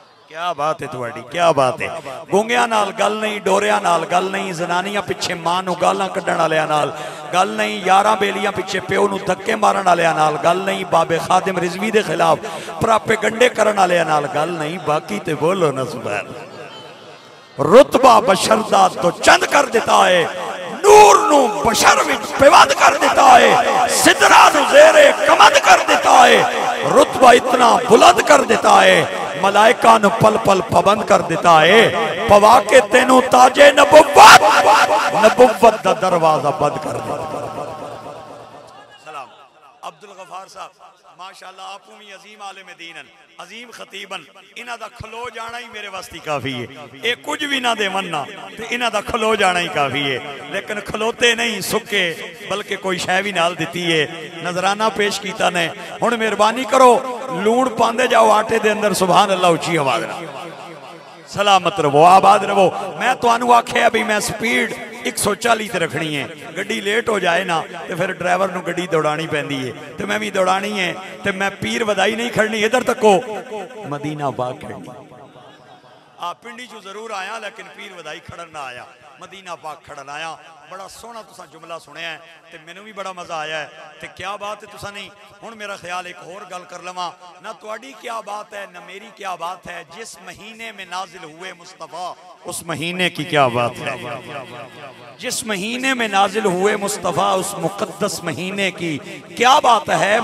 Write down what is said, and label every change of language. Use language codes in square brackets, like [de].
[pa] کیا بات ہے تواڈی، کیا بات ہے. گونگیاں نال گل نہیں، ڈوریاں نال گل نہیں، زنانیاں پیچھے ماں نو گالاں کڈن والیاں نال گل نہیں، یاراں بیلیاں پیچھے پیو نو دھکے مارن والیاں نال گل نہیں، بابے خادم رضوی دے خلاف پراپے گنڈے کرن والیاں نال گل نہیں. باقی تے بولو نا سبحان اللہ. رتبہ بشر دا تو چند کر دیتا ہے، نور نو بشر وچ پیوند کر دیتا ہے، سدرہ نو زیر کمند کر دیتا ہے، رتبہ اتنا بلند کر دیتا ہے، ملائکہ نو پل پل پابند کر دیتا ہے، پوا کے تینوں تاج نبوت دا دروازہ بند کر دیتا ہے. سلام عبدالغفار صاحب ماشاءاللہ آپ بھی عظیم عالم دینن، عظیم خطیبن، انہ دا کھلو جانا ہی میرے واسطی کافی ہے. اے کچھ بھی نہ دے مننا تو انہ دا کھلو جانا ہی کافی ہے. لیکن کھلوتے نہیں سکے بلکہ کوئی شے بھی نال دیتی ہے. نظرانہ پیش کیتا نے. ہن مہربانی کرو لون پاندے جاؤ آٹے دے اندر سبحان اللہ اچھی آواز رہا. سلامت رہو، آباد رہو. میں تو انو آکھے ابھی میں سپیڈ 140 تے رکھنی ہے. گڑی لیٹ ہو جائے نا تو پھر ڈرائیور نو گڑی دوڑانی پہندی ہے تو میں بھی دوڑانی ہے تو میں پیر ودائی نہیں کھڑنی ادھر تکو مدینہ پاک کھڑنی. آپ پنڈی جو ضرور آیا لیکن پیر ودائی کھڑن نہ آیا، مدینہ پاک کھڑن آیا. بڑا سونا تسا جملہ سنے ہیں تے میں نے بھی بڑا مزہ آیا ہے تے کیا بات ہے تسا نہیں. ہن میرا خیال ایک اور گل کر لواں، نہ تواڈی کیا بات ہے نہ میری کیا بات ہے. [ur] جس مہینے میں نازل ہوئے مصطفیٰ اس مہینے کی کیا بات ہے. جس مہینے میں نازل ہوئے مصطفیٰ اس مقدس مہینے کی کیا بات ہے.